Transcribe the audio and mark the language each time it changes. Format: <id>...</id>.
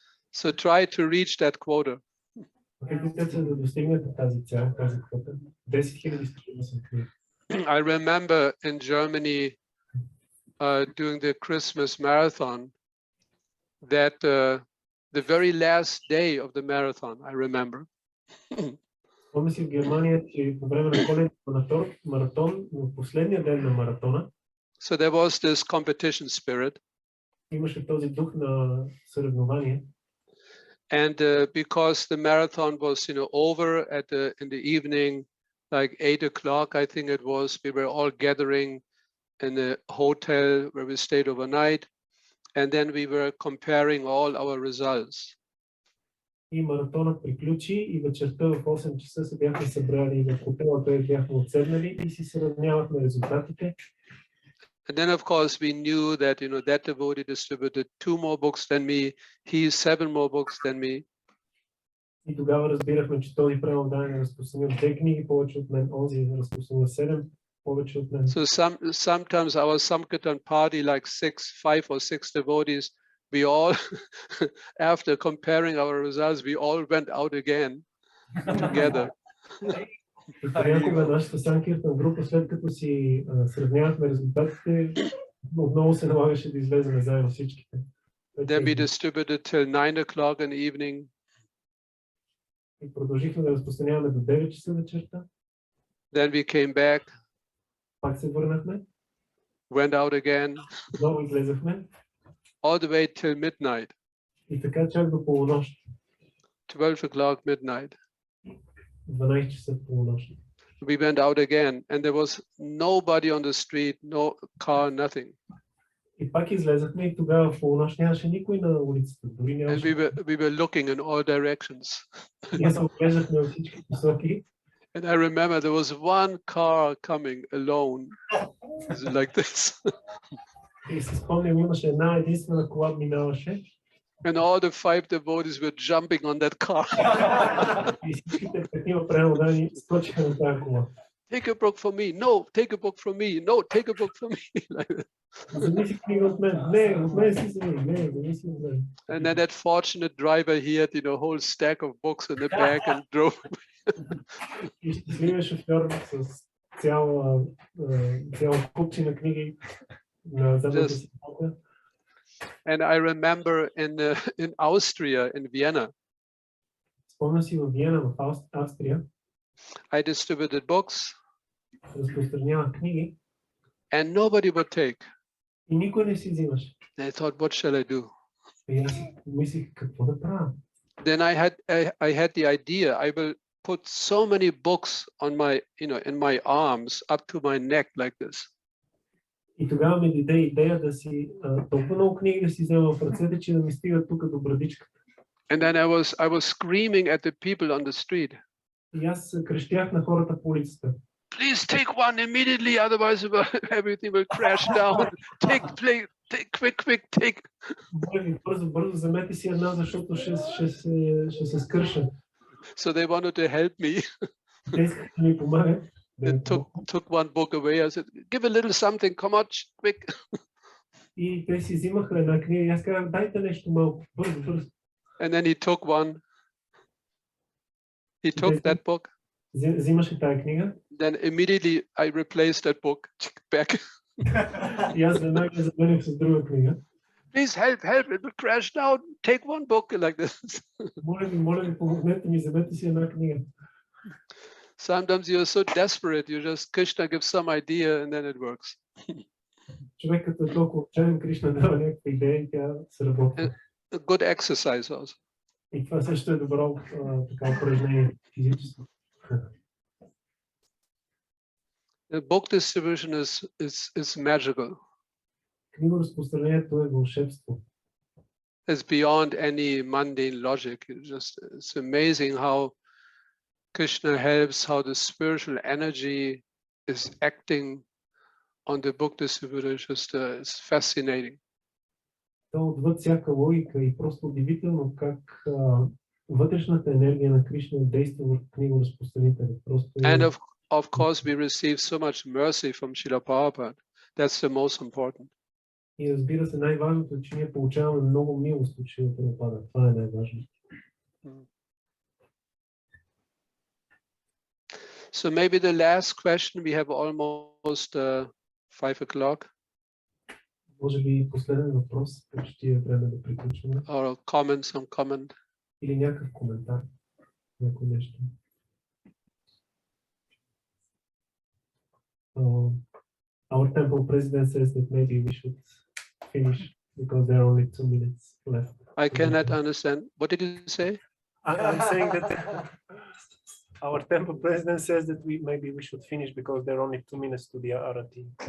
<en>So try to reach that quota.</en> <bg>Опитайте да достигнете тази цел, тази квота. 10,000 книги.</bg> <en>I remember in Germany during the Christmas marathon that the very last day of the marathon, I remember.</en> <bg>Помня си в Германия, че по време на коледния маратон, в последния ден на маратона,</bg> <en>so there was this competition spirit.</en> <bg>Имаше този дух на съревнование.</bg> <en>And because the marathon was, over in the evening, like 8 o'clock, I think it was, we were all gathering in a hotel where we stayed overnight. And then we were comparing all our results.</en> <bg>И маратонът приключи и вечерта в 8 часа се бяхме събрали в хотела, където бяхме отседнали и си сравнявахме резултатите.</bg> <en>And then, of course, we knew that, that devotee distributed 2 more books than me, he 7 more books than me.</en> <bg>И тогава разбирахме, че този преданен разпространил 2 книги повече от мен, онзи разпространил 7 повече от мен.</bg> <en>So sometimes our Sankirtan party, like 5 or 6 devotees, we all, after comparing our results, we all went out again together.</en> <bg>И понякога нашата Санкиртан група, след като си сравнявахме резултатите, отново се налагаше да излезем заедно всичките.</bg> <en>Then we distributed till 9 o'clock in the evening.</en> <bg>И продължихме да разпространяваме до 9 часа вечерта.</bg> <en>Then we came back,</en> <bg>Пак се върнахме.</bg> <en>went out again,</en> <bg>Отново излезахме.</bg> <en>all the way till midnight,</en> <bg>И така чак до полунощ.</bg> <en>12 o'clock midnight.</en> <bg>12 часа в полунощ.</bg> <en>We went out again, and there was nobody on the street, no car, nothing.</en> <bg>И пак излезахме и тогава в полунощ нямаше никой на улицата. Дори</bg> <en>And</en> <bg>нямаше.</bg> <en>we were looking in all directions.</en> <bg>Ние се оглеждахме във всички посоки.</bg> <en>And I remember there was one car coming alone, like this.</en> <bg>И се спомням, имаше една единствена кола минаваше.</bg> <en>And all the 5 devotees were jumping on that car.</en> <bg>И всичките такива преодани скочиха на тази кола.</bg> <en>Take a book from me. No, take a book from me. No, take a book from me. Like that.</en> <bg>Вземи книга от мен. Не, от мен си вземи. Не, вземи си от мен.</bg> <en>And then that fortunate driver, he had, a whole stack of books in the back and drove.</en> <bg>И щастливия шофьор с цяла купчина книги на задната си кола.</bg> <en>And I remember in Austria, in Vienna,</en> <bg>Спомням си във Виена, в Австрия,</bg> <en>I distributed books</en> <bg>разпространявах книги</bg> <en>and nobody would take.</en> <bg>и никой не си взимаше.</bg> <en>And I thought, what shall I do?</en> <bg>И аз си мислих, какво да правя?</bg> <en>Then I had the idea, I will put so many books on my, in my arms up to my neck like this.</en> <bg>И тогава ми дойде идея да си толкова много книги да си взема в ръцете, че да ми стига тук до брадичката.</bg> <en>And then I was screaming at the people on the street.</en> <bg>И аз крещях на хората по улицата.</bg> <en>Please take one immediately, otherwise everything will crash down. Take, quick, take.</en> <bg>Бързо, вземете си една, защото ще се скърша.</bg> <en>So they wanted to help me.</en> <bg>Те искаха да ми помагат.</bg> <en>They took one book away. I said, give a little something, come on, quick.</en> <bg>И те си взимаха една книга и аз казах, дайте нещо малко, бързо.</bg> <en>And then he took one. He took that book.</en> <bg>Взимаше тази книга.</bg> <en>Then immediately I replaced that book back.</en> <bg>И аз веднага замених с друга книга.</bg> <en>Please help, it will crash down. Take one book like this.</en> <bg>Моля ви, помогнете ми, вземете си една книга.</bg> <en>Sometimes you're so desperate, you just, Krishna gives some idea and then it works.</en> <bg>Човекът е толкова отчаян, Кришна дава някаква идея и тя се работи.</bg> <en>A good exercise also.</en> <bg>И това също е добро така упражнение физическо.</bg> <en>The book distribution is magical.</en> <bg>Книгоразпространението е вълшебство.</bg> <en>It's beyond any mundane logic. It's amazing how Krishna helps, how the spiritual energy is acting on the book distributor. It's fascinating.</en> <bg>То отвъд всяка логика и просто удивително как вътрешната енергия на Кришна действа върху книгоразпространителя.</bg> <en>And of course we receive so much mercy from Srila Prabhupada. That's the most important.</en> <bg>И разбира се, най-важното е, че ние получаваме много милост от Шрила Прабхупада. Това е най-важното.</bg> <en>So maybe the last question, we have almost 5 o'clock.</en> <bg>Може би последен въпрос, почти е време да приключваме.</bg> <en>Or some comment.</en> <bg>Или някакъв коментар, някакво нещо.</bg> <en>Our temple president says that maybe we should finish because there are only 2 minutes left. I cannot understand. What did you say? I'm saying that our temple president says that maybe we should finish because there are only 2 minutes to the arati.</en>